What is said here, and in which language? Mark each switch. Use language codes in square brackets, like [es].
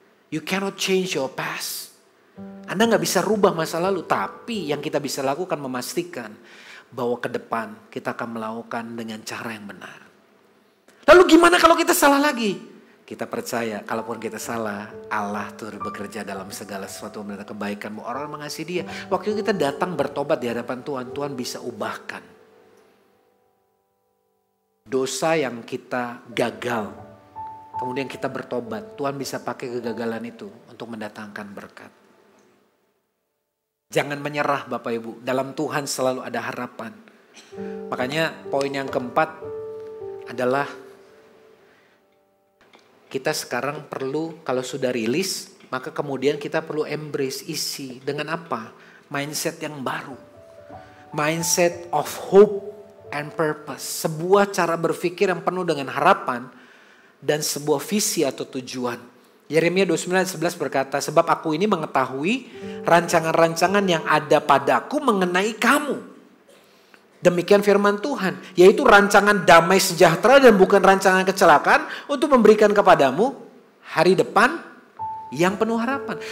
[en] You cannot change your past. [id] Anda gak bisa rubah masa lalu. Tapi yang kita bisa lakukan memastikan bahwa ke depan kita akan melakukan dengan cara yang benar. Lalu gimana kalau kita salah lagi? Kita percaya kalaupun kita salah, Allah turut bekerja dalam segala sesuatu mendatangkan kebaikan. Orang mengasihi dia. Waktu kita datang bertobat di hadapan Tuhan, Tuhan bisa ubahkan. Dosa yang kita gagal, kemudian kita bertobat. Tuhan bisa pakai kegagalan itu untuk mendatangkan berkat. Jangan menyerah Bapak Ibu. Dalam Tuhan selalu ada harapan. Makanya poin yang keempat adalah kita sekarang perlu kalau sudah rilis, maka kemudian kita perlu embrace, isi dengan apa? Mindset yang baru. [en] Mindset of hope and purpose. [id] Sebuah cara berpikir yang penuh dengan harapan dan sebuah visi atau tujuan. Yeremia 29:11 berkata, sebab aku ini mengetahui rancangan-rancangan yang ada padaku mengenai kamu. Demikian firman Tuhan, yaitu rancangan damai sejahtera dan bukan rancangan kecelakaan untuk memberikan kepadamu hari depan yang penuh harapan.